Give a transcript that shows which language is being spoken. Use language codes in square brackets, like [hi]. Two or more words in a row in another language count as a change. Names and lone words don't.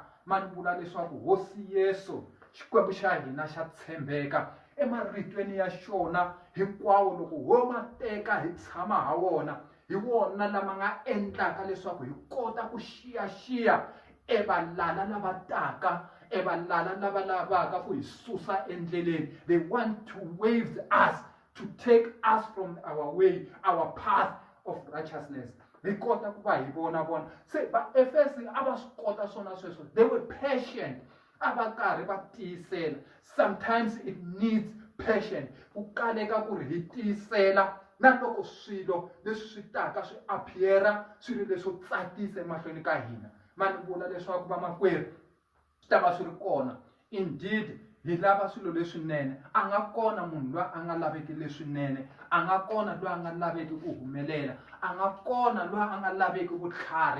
[ts] Ma ni vula leswaku hosi Yesu xikwembu xa hina xa tshembeka emaritweni ya xona hinkwawo loko ho ma teka hi tshama ha wona, hi wona lama nga endlaka leswaku hi kota ku xiyaxiya evalala lava taka, evalala lava lavaka ku hi susa endleleni. [en] They want to wave us to take us from our way, our path of righteousness. [ts] Hi kota ku va hi vona se va Efesi a va swi kota swona sweswo. [en] They were patient, [ts] a va karhi va tiyisela. [en] Sometimes it needs patience [ts] ku kaleka ku ri hi tiyisela na loko swilo leswi swi taka swi appear swilo leswo tsakisa emahlweni ka hina. Ma ni vula leswaku vamakwerhu swi ta va swi ri kona. Indeed hi lava swilo leswinene, a nga kona munhu loyi a nga laveki leswinene, a nga kona loyi a nga laveki ku humelela, a nga kona loyi a nga laveki vutlhari.